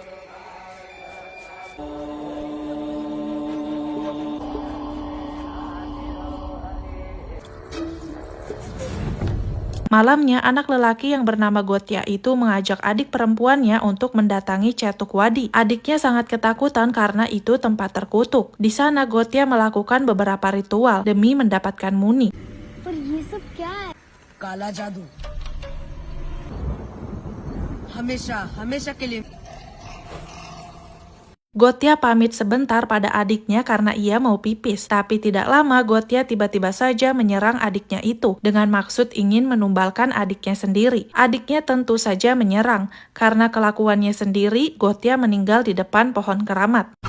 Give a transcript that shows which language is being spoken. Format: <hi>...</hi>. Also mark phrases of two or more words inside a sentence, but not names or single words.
<id>Malamnya, anak lelaki yang bernama Gotya itu mengajak adik perempuannya untuk mendatangi Cetuk Wadi. Adiknya sangat ketakutan karena itu tempat terkutuk. Di sana, Gotya melakukan beberapa ritual demi mendapatkan Muni.</id> <hi>पर ये सब क्या है? काला जादू हमेशा हमेशा के लिए।</hi> <id>Gotya pamit sebentar pada adiknya karena ia mau pipis. Tapi tidak lama, Gotya tiba-tiba saja menyerang adiknya itu dengan maksud ingin menumbalkan adiknya sendiri. Adiknya tentu saja menyerang. Karena kelakuannya sendiri, Gotya meninggal di depan pohon keramat.</id>